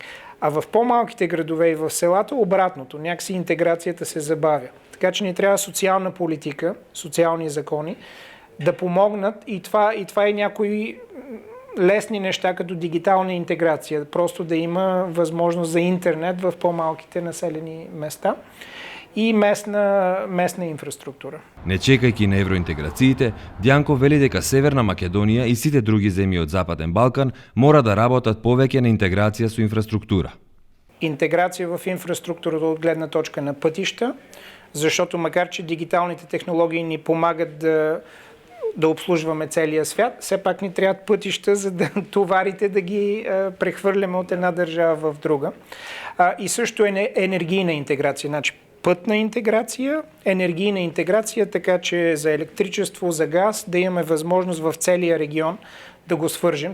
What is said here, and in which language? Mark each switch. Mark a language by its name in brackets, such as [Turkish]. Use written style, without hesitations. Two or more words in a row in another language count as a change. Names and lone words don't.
[Bulgarian] А в по-малките градове и в селата обратното, някакси интеграцията се забавя. Така че ни трябва социална политика, социални закони, да помогнат и това е някои лесни неща, като дигитална интеграция. Просто да има възможност за интернет в по-малките населени места и местна инфраструктура. [Macedonian] Не чекајќи на евроинтеграциите, Дјанков вели дека Северна Македонија и сите други земји од Западен Балкан мора да работат повеќе на интеграција со инфраструктура. [Bulgarian] Интеграция в инфраструктурата от гледна точка на пътища, защото макар че дигиталните технологии ни помагат да обслужваме целия свят, все пак ни трябват пътища, за да товарите да ги прехвърляме от една държава в друга. И също енергийна интеграция. Значи пътна интеграция, енергийна интеграция, така че за електричество, за газ да имаме възможност в целия регион да го свържем.